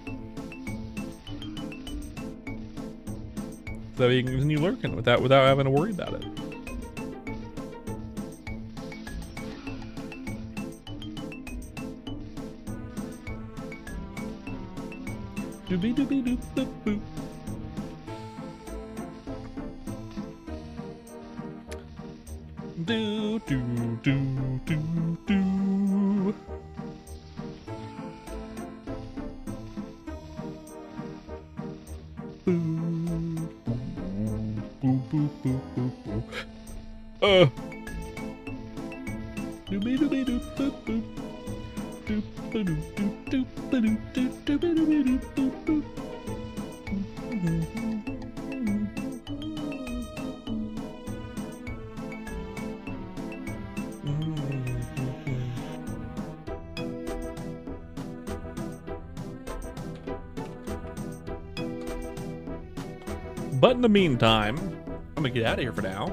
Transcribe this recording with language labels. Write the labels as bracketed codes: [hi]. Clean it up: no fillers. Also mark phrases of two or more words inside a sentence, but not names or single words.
[en] So you can continue lurking without having to worry about it. Doobie doobie doop doop boop. Do do do do do. Boo boo boo boo boo boo. Doobie doobie doop doop boop. Doop doop doop doop doop doop doop doop doop doop. But in the meantime, I'm gonna get out of here for now.